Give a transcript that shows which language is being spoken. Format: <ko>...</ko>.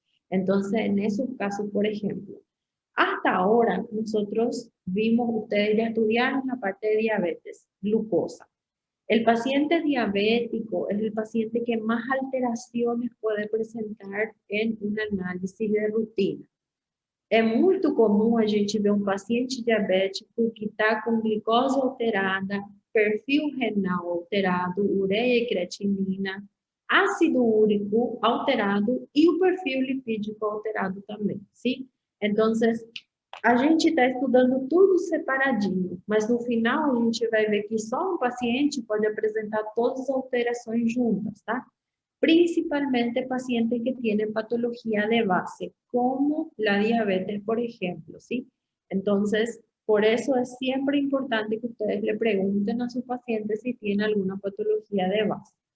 <es>Entonces, en esos casos, por ejemplo, hasta ahora nosotros vimos, ustedes ya estudiaron la parte de diabetes, glucosa. El paciente diabético es el paciente que más alteraciones puede presentar en un análisis de rutina.</es> <pt>É muito comum a gente ver paciente diabético que está com glicose alterada, perfil renal alterado, ureia e creatinina, ácido úrico alterado e o perfil lipídico alterado também, sim? Então, a gente está estudando tudo separadinho, mas no final a gente vai ver que só um paciente pode apresentar todas as alterações juntas, tá?</pt> <es>Principalmente pacientes que tienen patología de base, como la diabetes, por ejemplo, ¿sí? Entonces, por eso es siempre importante que ustedes le pregunten a sus pacientes si tienen alguna patología de base.</es>